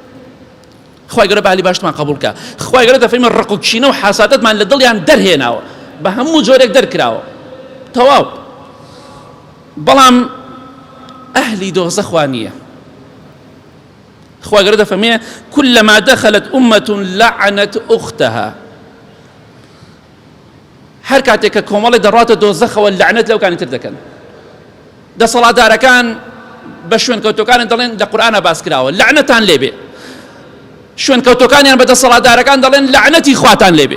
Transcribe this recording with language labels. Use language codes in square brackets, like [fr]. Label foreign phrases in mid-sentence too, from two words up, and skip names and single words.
[ckb] خوای گەورە بە ئەهلی بەهەشتمان قبوڵ کە خوای گەورە دەفەرمێ ڕق و کینە و حەسادەتمان لە دڵیان دەرهێناوە بە هەموو جۆرێک دەرکراوە تەواو. بەڵام ئەهلی دۆزەخوا نییە. خوا گەورە دەفەرمێ [ar] كلما دخلت أمة لعنت أختها. [ckb] هەر کاتێک کە کۆمەڵی دەڕاتە دۆزەخەوە لعنەت لەو کانی تر دەکەن. دەسەڵاتدارەکان بە شوێنکەوتەکان دەڵێن لە قورئانە باس کراوە لعنەتان لێبێ. شوێنکەوتەکانیان بە دەسەڵاتدارەکان دەڵێن لعنەتی خواتان لێبێ.